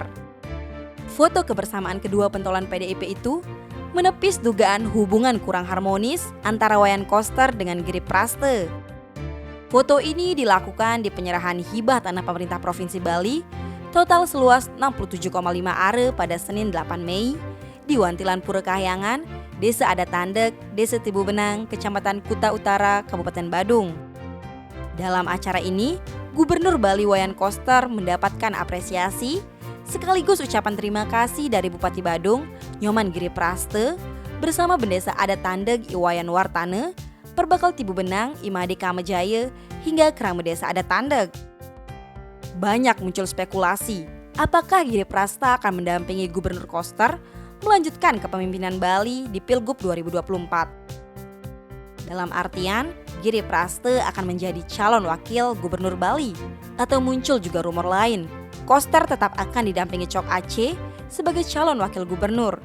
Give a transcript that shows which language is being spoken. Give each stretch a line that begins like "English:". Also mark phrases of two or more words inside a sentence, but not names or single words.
Indonesian: Foto kebersamaan kedua pentolan PDIP itu menepis dugaan hubungan kurang harmonis antara Wayan Koster dengan Giripraste. Foto ini dilakukan di penyerahan hibah tanah pemerintah Provinsi Bali total seluas 67,5 are pada Senin 8 Mei di Wantilan Pura Kahyangan, Desa Adat Tandeg, Desa Tibu Benang, Kecamatan Kuta Utara, Kabupaten Badung. Dalam acara ini, Gubernur Bali Wayan Koster mendapatkan apresiasi sekaligus ucapan terima kasih dari Bupati Badung, Nyoman Giripraste, bersama Bendesa Adat Tandeg Iwayan Wartane, Perbakal Tibu Benang, Imade Kamejaya, hingga Kerama Desa Adat Tandeg. Banyak muncul spekulasi, apakah Giripraste akan mendampingi Gubernur Koster melanjutkan kepemimpinan Bali di Pilgub 2024. Dalam artian, Giripraste akan menjadi calon wakil Gubernur Bali, atau muncul juga rumor lain, Koster tetap akan didampingi Cok Aceh sebagai calon wakil gubernur.